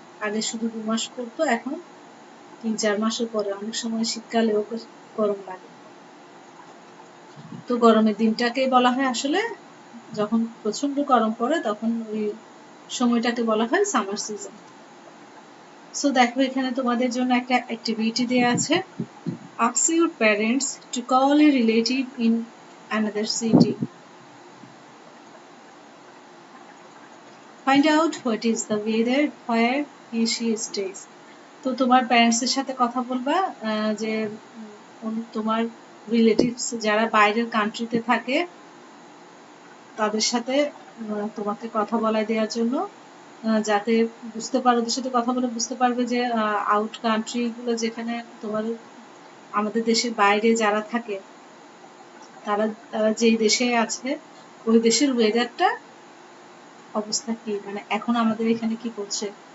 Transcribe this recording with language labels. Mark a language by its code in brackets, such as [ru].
[bn] আগে শুধু 2 মাস পড়তো, এখন 3-4 মাসও পরে, অনেক সময় শীতকালেও গরম লাগে। তো গরমের দিনটাকে বলা হয় আসলে, যখন প্রচন্ড গরম পড়ে তখন ওই সময়টাকে বলা হয় সামার সিজন। সো দেখো এখানে তোমাদের জন্য একটা অ্যাক্টিভিটি দেয়া আছে। [en] Ask your parents to call a relative in another city. Find out what is the weather where he she stays. [bn] তো তোমার প্যারেন্টস এর সাথে কথা বলবা, যে তোমার রিলেটিভস যারা বাইরের কান্ট্রিতে থাকে তাদের সাথে তোমাকে কথা বলায় দেওয়ার জন্য, যাতে বুঝতে পারো, ওদের সাথে কথা বলে বুঝতে পারবে যে আউট কান্ট্রি গুলো যেখানে তোমার আমাদের দেশের বাইরে যারা থাকে তারা যেই দেশে আছে ওই দেশের ওয়েদারটা অবস্থা কি, মানে এখন আমাদের এখানে কি করছে।